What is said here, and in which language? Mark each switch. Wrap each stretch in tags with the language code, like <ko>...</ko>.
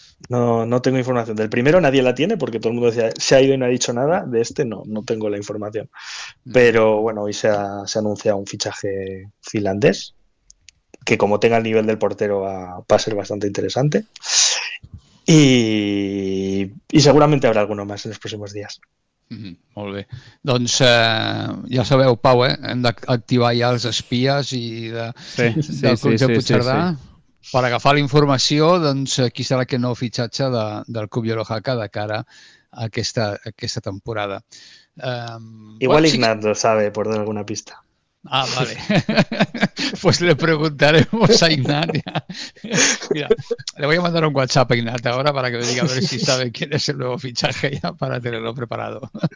<es>No tengo información. Del primero nadie la tiene porque todo el mundo decía, se ha ido y no ha dicho nada. De este no tengo la información. Pero bueno, hoy se anuncia un fichaje finlandés que como tenga el nivel del portero va a ser bastante interesante.</es> <ca>Y segurament habrà alguno més en els pròxims dies. Molt bé. Doncs ja sabeu, Pau, hem d'activar ja els espies del Club de Puigcerdà. Per agafar la informació, doncs, qui serà aquest nou fitxatge del Club Yellow-Haka de cara a aquesta temporada.</ca> <es>Igual Ignat lo sabe, por dar alguna pista. Ah, vale. Pues le preguntaremos a Ignat. Mira, le voy a mandar un WhatsApp a Ignat ahora para que me diga a ver si sabe quién es el nuevo fichaje ya para tenerlo preparado.</es>